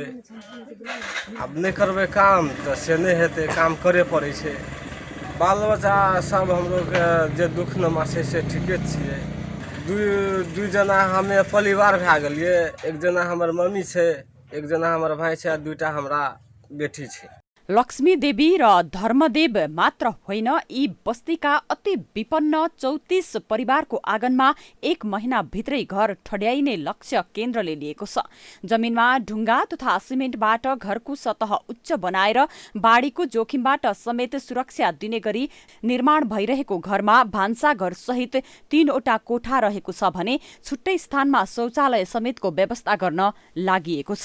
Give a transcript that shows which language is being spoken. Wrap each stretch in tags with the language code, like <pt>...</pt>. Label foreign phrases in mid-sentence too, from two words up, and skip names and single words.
<mai>आब नहि करबै काम तऽ से नहि हेतै, काम करे पड़ै छै। बाल बच्चा सब हमलोगके जे दुख नमा छै से ठीके छियै। दू जना हमे परिवार भए गेलियै, एक जना हमर मम्मी छै, एक जना हमर भाई छै, 2टा हमरा बेटी छै।</mai> <ne>लक्ष्मी देवी र धर्मदेव मात्र होइन, यी बस्तीका अति विपन्न 34 परिवारको आँगनमा 1 महिनाभित्रै घर ठड्याइने लक्ष्य केन्द्रले लिएको छ। जमिनमा ढुङ्गा तथा सिमेन्टबाट घरको सतह उच्च बनाएर बाढीको जोखिमबाट समेत सुरक्षा दिने गरी निर्माण भइरहेको घरमा भान्साघर सहित 3वटा कोठा रहेको छ भने छुट्टै स्थानमा शौचालय समेतको व्यवस्था गर्न लागिएको छ।</ne>